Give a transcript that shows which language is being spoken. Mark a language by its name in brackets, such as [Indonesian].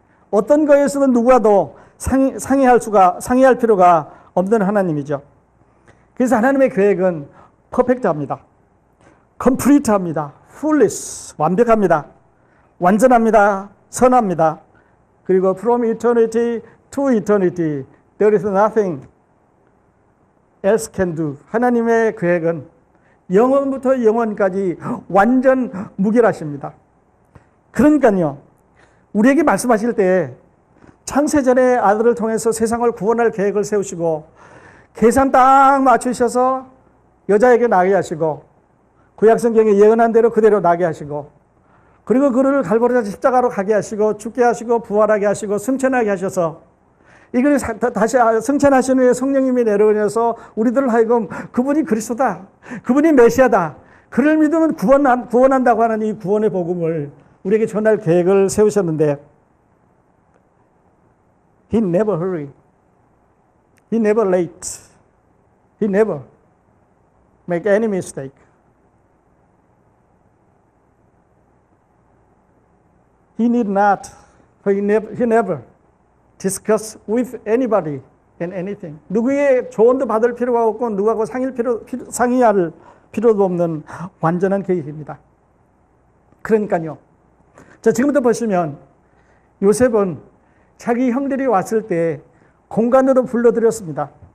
[Korean] 어떤 거에서는 누구와도 상의할 필요가 없는 하나님이죠. 그래서 하나님의 계획은 퍼펙트합니다. 컴플리트합니다. fullness, 완벽합니다. 완전합니다. 선합니다. 그리고 [English] from eternity to eternity, there is nothing else can do. [Korean] 하나님의 계획은 영원부터 영원까지 완전 무결하십니다. 그러니까요, 우리에게 말씀하실 때 창세전에 아들을 통해서 세상을 구원할 계획을 세우시고 계산 딱 맞추셔서 여자에게 나게 하시고 구약성경에 예언한 대로 그대로 나게 하시고 그리고 그를 갈보리자 십자가로 가게 하시고 죽게 하시고 부활하게 하시고 승천하게 하셔서 이걸 다시 승천하신 후에 성령님이 내려오셔서 우리들을 하여금 그분이 그리스도다, 그분이 메시아다, 그를 믿으면 구원한다고 하는 이 구원의 복음을 우리에게 전할 계획을 세우셨는데 [English] He never hurry, He never late, He never make any mistake. He need not, he never discuss with anybody and anything. [Korean] 누구의 조언도 받을 필요가 없고 누구하고 상의할 필요도 없는 완전한 계획입니다. 그러니까요. 자, 지금부터 보시면 요셉은 자기 형들이 왔을 때 공간으로 불러들였습니다.